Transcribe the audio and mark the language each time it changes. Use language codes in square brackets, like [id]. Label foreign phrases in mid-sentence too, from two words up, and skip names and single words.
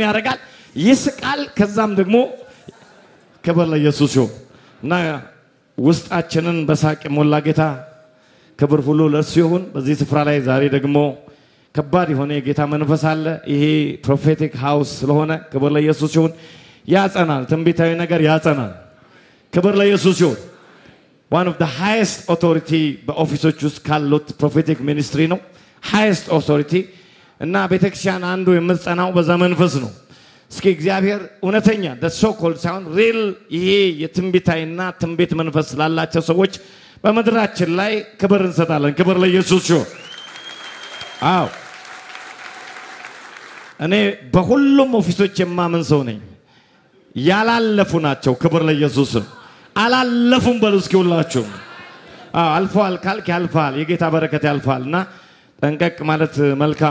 [am] ያደርጋል ይስቃል ከዛም ደግሞ ከበለ ኢየሱስ ይሁን እና ውስጣችንን በሳቅ ሞላ ጌታ ክብር ሁሉ ለእርሱ ይሁን በዚህ ስፍራ ላይ ዛሬ ደግሞ ከባድ የሆነ የጌታ መንፈስ አለ ይሄ [en] prophetic house [am] ስለሆነ ክብር ለኢየሱስ ይሁን ያጸናል ትንቢታዊ ነገር ያጸናል ክብር ለኢየሱስ ይሁን [en] one of the highest authority [am] በኦፊሶች ውስጥ ካሉት [en] prophetic ministry [am] ነው [en] highest authority [am] እና ቤተክርስቲያን አንዱ የምትጸናው በዛ መንፈስ ነው እስኪ እግዚአብሔር እውነተኛ [en] the so called sound real [am] ይሄ የትንቢታዊና ትንቢት መንፈስ ላላቸው ሰዎች በመድራችን ላይ ክብር እንሰጣለን ክብር ለኢየሱስ ይሁን እኔ በሁሉም ኦፊሶች የማመን ሰው ነኝ ያላለፉ ናቸው ክብር ለኢየሱስ አላለፉም በሉ እስኪ ሁላችሁ አልፏል ካልክ ያልፋል የጌታ በረከት ያልፋልና ጠንቀቅ ማለት መልካም